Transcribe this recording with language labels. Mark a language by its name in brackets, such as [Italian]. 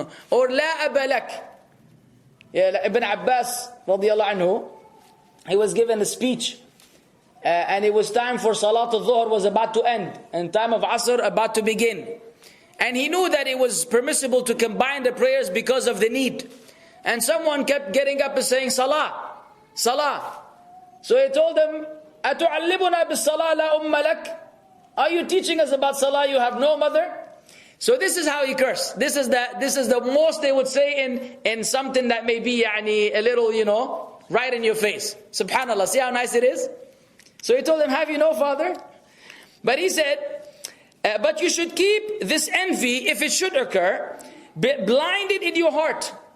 [English] Or [Arabic] La aba lak. [English] Yeah, Ibn Abbas, radiallahu anhu, he was given a speech. And it was time for Salat al-Dhuhr was about to end. And time of Asr about to begin. And he knew that it was permissible to combine the prayers because of the need. And someone kept getting up and saying, Salah, Salah. So he told them, [Arabic] أَتُعَلِّمُنَا بِالصَّلَاةِ لَا أُمَّ لَكَ. [English] Are you teaching us about Salah? You have no mother? So this is how he cursed. This is the most they would say in something that may be a little, right in your face. Subhanallah, see how nice it is? So he told them, have you no father? But he said, but you should keep this envy, if it should occur, blinded in your heart.